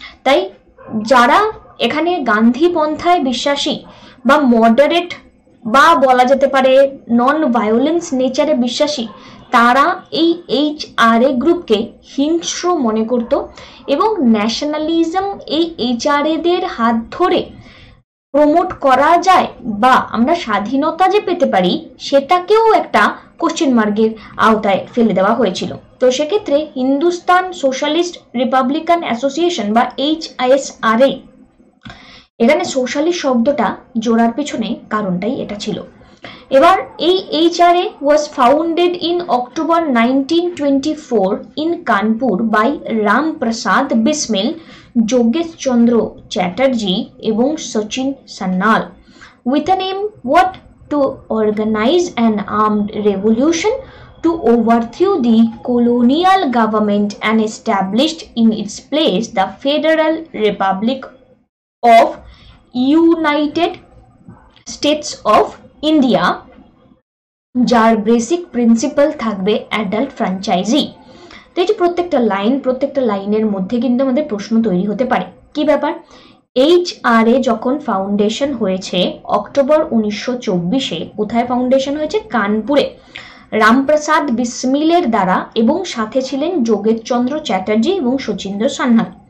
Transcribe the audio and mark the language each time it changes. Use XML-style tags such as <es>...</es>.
<bn>তাই যারা এখানে গান্ধী পন্থায় বিশ্বাসী বা মডারেট বা বলা যেতে পারে নন ভায়োলেন্স নেচারে বিশ্বাসী, তারা এই HRA গ্রুপকে হিংস্র মনে করত এবং ন্যাশনালিজম এই HRA দের হাত ধরে প্রমোট করা যায় বা আমরা স্বাধীনতা যে পেতে পারি সেটাকেও একটা কোশ্চেন মার্কের আওতায় ফেলে দেওয়া হয়েছিল। তো সেক্ষেত্রে হিন্দুস্তান সোশ্যালিস্ট রিপাবলিকান অ্যাসোসিয়েশন বা HSRA এখানে সোশ্যালিস্ট শব্দটা জোড়ার পিছনে কারণটাই এটা ছিল। এবার এই</bn> <en>HRA was founded in October 1924 in Kanpur by Ram Prasad Bismil, Yogesh Chandra Chatterjee এবং Sachin Sannal with an aim what to organize an armed revolution to overthrow the colonial government and established in its place the Federal Republic of United States of India,</en> <bn>যার basic principal থাকবে adult franchise. তো এই যে প্রত্যেকটা লাইনের মধ্যে কিন্তু আমাদের প্রশ্ন তৈরি হতে পারে। কি ব্যাপার? HRA যখন ফাউন্ডেশন হয়েছে অক্টোবর 1924-এ, কোথায় ফাউন্ডেশন হয়েছে? কানপুরে, রামপ্রসাদ বিসমিলের দ্বারা, এবং সাথে ছিলেন যোগেশ চন্দ্র চ্যাটার্জি এবং সচিন্দ্র সান্যাল।</bn>